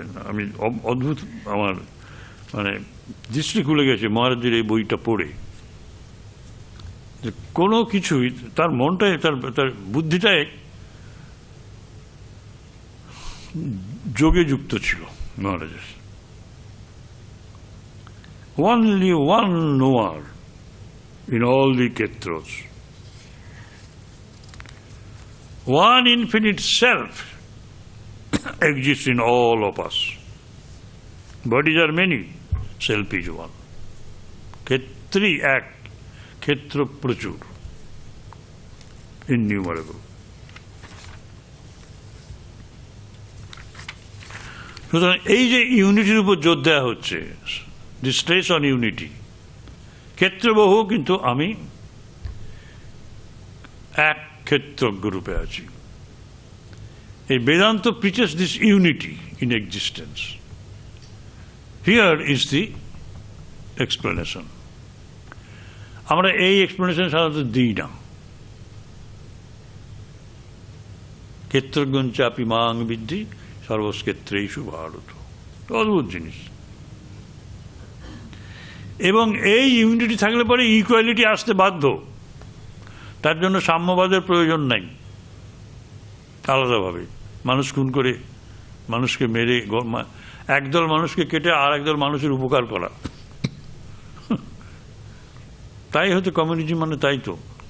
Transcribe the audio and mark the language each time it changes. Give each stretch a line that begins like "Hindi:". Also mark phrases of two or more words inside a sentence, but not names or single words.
Bangla: আমি অদ্ভুত, আমার মানে দৃষ্টি খুলে গেছে মহারাজের এই বইটা পড়ে, যে কোনো কিছুই তার মনটাই, তার বুদ্ধিটাই যোগে যুক্ত ছিল মহারাজের।
English: Only one knower in all the ক্ষেত্রস, one infinite self exists in all of us. Bodies are many, self is one.
Bangla: ক্ষেত্রী এক, ক্ষেত্র প্রচুর, innumerable. সুতরাং এই যে ইউনিটির উপর জোর দেওয়া হচ্ছে,
English: the stress on unity,
Bangla: ক্ষেত্র বহু কিন্তু আমি এক ক্ষেত্রজ্ঞ রূপে আছি। এই বেদান্ত
English: preaches this unity in existence. Here is the explanation.
Bangla: আমরা এই এক্সপ্লেনেশন সাধারণত দিই না।
Sanskrit: ক্ষেত্রজ্ঞ চাপি মাং বিদ্ধি সর্বক্ষেত্রেষু ভারত,
Bangla: অদ্ভুত জিনিস। এবং এই ইউনিটি থাকলে পরে ইকুয়ালিটি আসতে বাধ্য, তার জন্য সাম্যবাদের প্রয়োজন নাই। আলাদাভাবে মানুষ খুন করে, মানুষকে মেরে, একদল মানুষকে কেটে আর একদল মানুষের উপকার করা, তাই হয়তো কমিউনিজম মানে, তাই তো।